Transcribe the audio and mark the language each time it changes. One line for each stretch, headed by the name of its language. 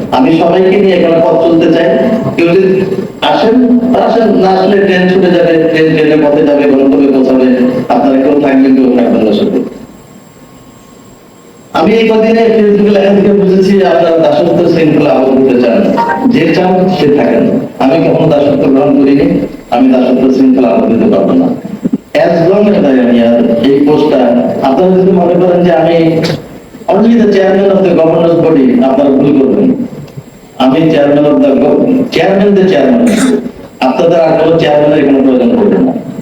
Bangla: আমি সবাইকে নিয়ে এখানে পথ চলতে চাই। কেউ যদি আসেন আসেন, না আসলে ট্রেন ছুটে যাবে, ট্রেনের পথে যাবে, গন্তব্যে পৌঁছাবে, আপনারা কেউ থাকবেন কেউ থাকবেন না সাথে। আমি এই কদিনে ফেসবুকে লেখা থেকে বুঝেছি আপনারা দাসত্ব শৃঙ্খলা আবদ্ধ করতে চান, যে চান সে থাকেন। আমি কখনো দাসত্ব গ্রহণ করিনি, আমি দাসত্ব শৃঙ্খলা আবদ্ধ দিতে পারবো না।
English: As long as I am here,
Bangla: এই পোস্টটা আপনারা যদি মনে করেন যে আমি
English: only the chairman of the governance body,
Bangla: আপনারা ভুল করবেন। আমি
English: chairman of the chairman,
Bangla: আপনাদের আর কোনো চেয়ারম্যানের এখানে প্রয়োজন পড়বে না।